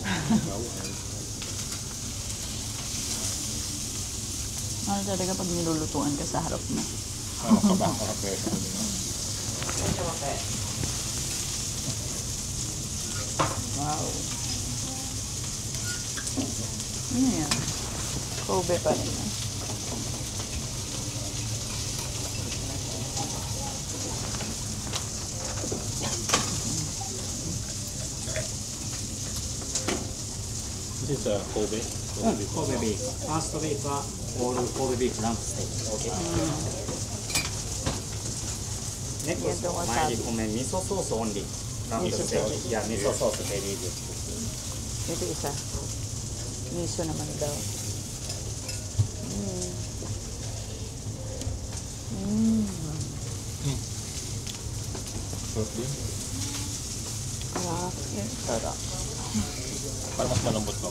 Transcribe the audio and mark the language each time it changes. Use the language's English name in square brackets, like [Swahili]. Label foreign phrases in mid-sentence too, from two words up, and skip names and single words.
[Filipino] Ano talaga pag nilulutuan ka sa harap na? Ano ka ba? Makapwede mo din. Wow. Ano yan? Kobe pa rin yan. [English] This is Kobe. [Japanese] 神戸ビーフ。ファーストビーフはオール神戸ビーフランプステーキ。ネクスト前に米味噌ソースオンリー。ランプステーキ。いや味噌ソース [English] very good [Filipino] Ito isa. Miso naman daw. Sarap din. Sarap. Yan, sarap. Para mas malambot pa.